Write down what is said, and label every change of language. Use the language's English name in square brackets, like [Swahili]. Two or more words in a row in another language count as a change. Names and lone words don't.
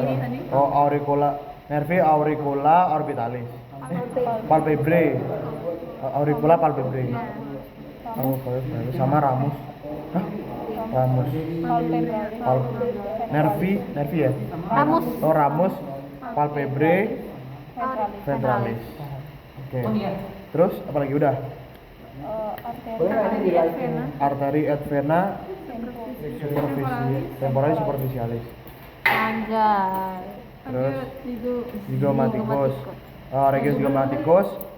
[Latin] Nervi auricula orbitalis. Palpebrae. Auricula palpebrae. [Indonesian] Sama ramus. Nervi ya? [Latin] Ramus palpebrae ventralis. [Indonesian] Oke. Terus apa lagi udah? [Latin] Arteri et vena temporalis superficialis. [Indonesian] Anjay. Terus zygomaticus. [Latin] Regio zygomaticus.